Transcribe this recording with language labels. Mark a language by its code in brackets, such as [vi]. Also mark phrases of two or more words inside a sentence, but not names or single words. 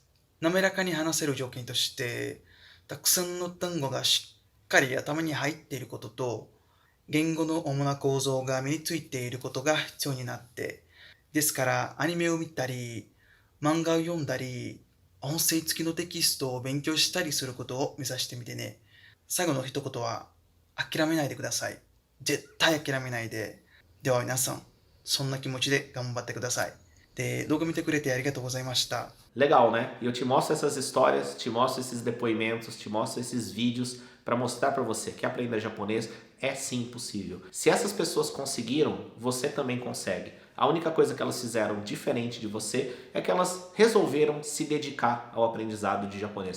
[ja] 滑らかに話せる条件として、たくさんの単語がしっかり頭に入っていることと、言語の主な構造が身についていることが必要になって、ですからアニメを見たり、漫画を読んだり、音声付きのテキストを勉強したりすることを目指してみてね。最後の一言は、諦めないでください。絶対諦めないで。では皆さん、そんな気持ちで頑張ってください。で、動画見てくれてありがとうございました。 [pt] Legal, né? E eu te mostro essas histórias, te mostro esses depoimentos, te mostro esses vídeos para mostrar para você que aprender japonês é sim possível. Se essas pessoas conseguiram, você também consegue. A única coisa que elas fizeram diferente de você é que elas resolveram se dedicar ao aprendizado de japonês.